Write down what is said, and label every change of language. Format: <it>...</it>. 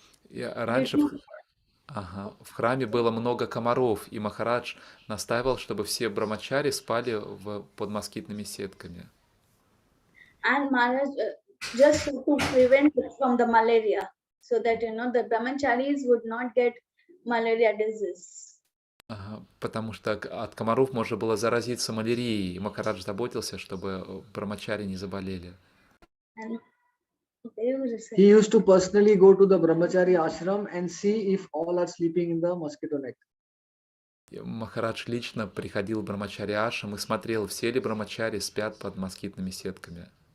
<ru>И раньше в храме было много комаров, и Махарадж настаивал, чтобы все брамачари спали под москитными сетками.</ru> <en>And Maharaj just to prevent from the malaria, so that the brahmacharis would not get malaria disease.</en> <ru>Потому что от комаров можно было заразиться малярией, и Махарадж заботился, чтобы брамачари не заболели.</ru> <en>He used to personally go to the brahmachari ashram and see if all are sleeping in the mosquito net.</en> <ru>Махарадж лично приходил в брамачари ашрам и смотрел, все ли брамачари спят под москитными сетками.</ru>